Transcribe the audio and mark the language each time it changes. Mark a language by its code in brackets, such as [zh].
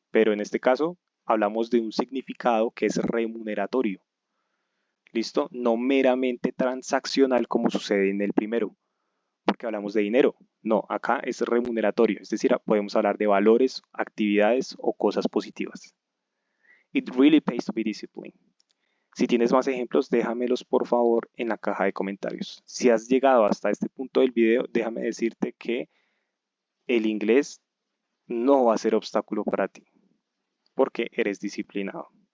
[es] Pero en este caso hablamos de un significado que es remuneratorio, ¿listo? No meramente transaccional como sucede en el primero, porque hablamos de dinero. No, acá es remuneratorio, es decir, podemos hablar de valores, actividades o cosas positivas. [en] It really pays to be disciplined. [es] Si tienes más ejemplos, déjamelos por favor en la caja de comentarios. Si has llegado hasta este punto del video, déjame decirte que el inglés no va a ser obstáculo para ti, porque eres disciplinado.